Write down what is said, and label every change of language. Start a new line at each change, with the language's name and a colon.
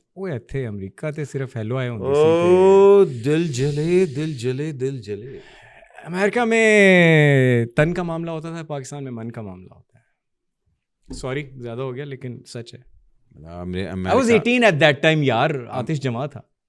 Punjabi: وہ اتھے امریکہ تے صرف ہیلو آئے ہوندے
Urdu: سی. دل جلے دل جلے دل جلے. امریکہ میں تن کا معاملہ ہوتا تھا، پاکستان میں من کا معاملہ ہوتا ہے. سوری زیادہ ہو گیا لیکن سچ ہے.
English: I was 18 at that time
Urdu: یار، آتش جمع تھا.